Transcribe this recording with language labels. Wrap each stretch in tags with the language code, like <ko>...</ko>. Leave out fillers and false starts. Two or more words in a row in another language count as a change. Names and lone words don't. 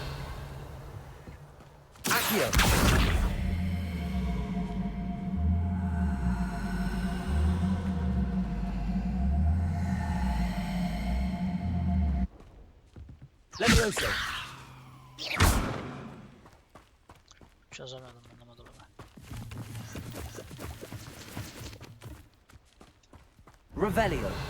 <tr>Accio. Levioso. Çözemedim, anlamadım ama. Revelio.</tr>